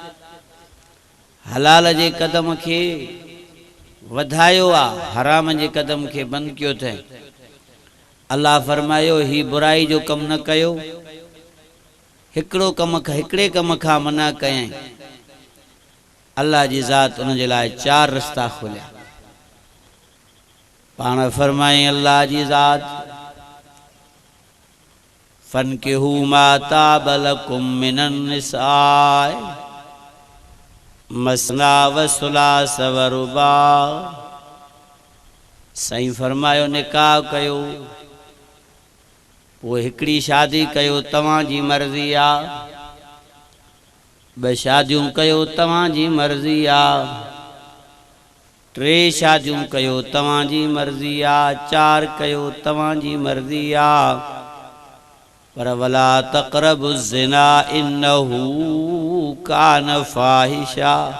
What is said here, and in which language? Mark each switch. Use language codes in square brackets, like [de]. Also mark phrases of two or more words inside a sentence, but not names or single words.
[sd] हलाल जे कदम के वधायो आ हराम जे कदम के बंद क्यों थे अल्लाह फरमायो ही बुराई जो कम न कयो हिकड़े कम खा मना कयं अल्लाह जी ज़ात उन जे लाइ चार रस्ता खोलिया पाण फरमाई अल्लाह जी ज़ात [ar] فانكحوا ما طاب لكم من النساء مثنى وثلاث ورباع [sd] साईं फरमायो निकाह कयो वो हिकड़ी शादी कयो तवां जी मर्ज़ी आ ब शादियूं कयो तवां जी मर्ज़ी आ टे शादियूं कयो तवां जी मर्ज़ी आ चार कयो तवां जी मर्ज़ी आ पर [ar] ولا تقربوا الزنا إنه كان فاحشة